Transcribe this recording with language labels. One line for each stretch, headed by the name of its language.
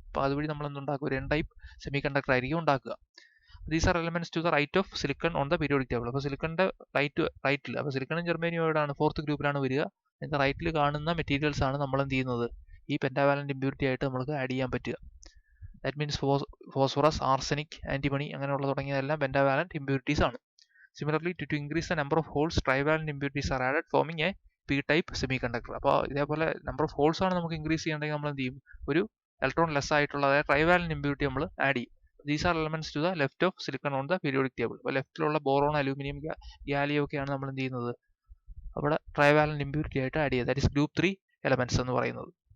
Malayalam: അപ്പോൾ അതുവഴി നമ്മൾ എന്തുണ്ടാക്കും, ഒരു N type semiconductor ആയിരിക്കും ഉണ്ടാക്കുക.
English: These are elements to the right of silicon on the periodic table.
Malayalam: അപ്പോൾ സിലിക്കണിന്റെ റൈറ്റിൽ, അപ്പോൾ സിലിക്കണും ജെർമേനിയം എവിടെയാണ്, 4th ഗ്രൂപ്പിലാണ് വരിക. അതിന്റെ റൈറ്റിൽ കാണുന്ന മെറ്റീരിയൽസ് ആണ് നമ്മൾ എന്ത് ചെയ്യുന്നത്, ഈ പെന്റാവാലന്റ് ഇമ്പ്യൂരിറ്റി ആയിട്ട് നമുക്ക് ആഡ് ചെയ്യാൻ പറ്റുക.
English: that means
Malayalam: phosphorus, arsenic, antimony അങ്ങനെയുള്ള തുടങ്ങിയതെല്ലാം പെന്റാവാലന്റ് ഇമ്പ്യൂരിറ്റീസ് ആണ്.
English: Similarly, to increase the number of holes, trivalent impurities are added, forming a p-type semiconductor.
Malayalam: അപ്പോൾ ഇതേപോലെ നമ്പർ ഓഫ് ഹോൾസ് ആണ് നമുക്ക് ഇൻക്രീസ് ചെയ്യണമെങ്കിൽ നമ്മൾ എന്ത് ചെയ്യും, ഒരു ഇലക്ട്രോൺ ലെസ് ആയിട്ടുള്ള അതായത് ട്രൈവാലന്റ് ഇമ്പ്യൂരിറ്റി നമ്മൾ ആഡ് ചെയ്യും.
English: These are elements to the left of silicon on the periodic table.
Malayalam: അപ്പോൾ ലെഫ്റ്റിലുള്ള ബോറോൺ, അലൂമിനിയം, ഗാലിയം ഒക്കെയാണ് നമ്മൾ എന്ത് ചെയ്യുന്നത്, അവിടെ ട്രൈവാലന്റ് ഇമ്പ്യൂരിറ്റി ആയിട്ട് ആഡ് ചെയ്യുക.
English: that is group 3 elements
Malayalam: എന്ന് പറയുന്നത്.